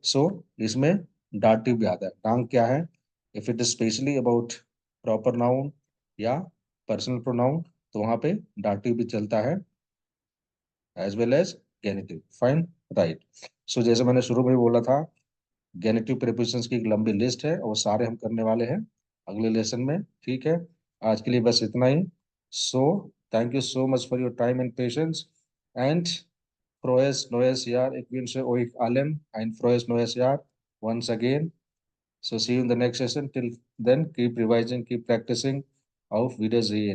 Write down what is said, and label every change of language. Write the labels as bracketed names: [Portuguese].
[Hindi] सो इसमें डाटिव भी आता है। डांग क्या है? If it is specially about proper noun या पर्सनल प्रोनाउन तो वहां पे डाटिव भी चलता है as well as गेनेटिव, fine, right. सो जैसे मैंने शुरू में ही बोला था, गेनेटिव प्रीपोजिशंस की एक लंबी लिस्ट है और वो सारे हम करने वाले हैं अगले लेसन में, ठीक है। [English] आज के लिए बस इतना ही। So thank you so much for your time and patience and [German] frohes neues Jahr. Ich wünsche euch allen ein frohes neues Jahr [English] once again. So see you in the next session. Till then, keep revising, keep practicing. [German] Auf Wiedersehen.